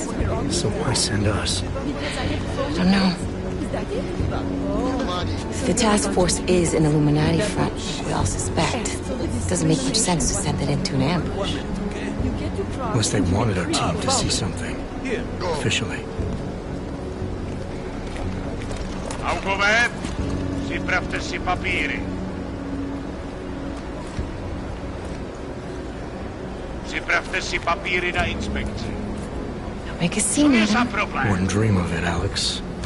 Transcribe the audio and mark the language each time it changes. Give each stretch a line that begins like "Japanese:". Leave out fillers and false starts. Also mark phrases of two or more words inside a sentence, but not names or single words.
English: So why send us? I don't know. If the task force is an Illuminati front, we all suspect, it doesn't make much sense to send it into an ambush. Unless they wanted our team to see something. Officially.
Czech: Autové, připravte si papíry. Připravte si papíry na inspekci.
English: Don't make a scene, Adam. Wouldn't dream of it, Alex.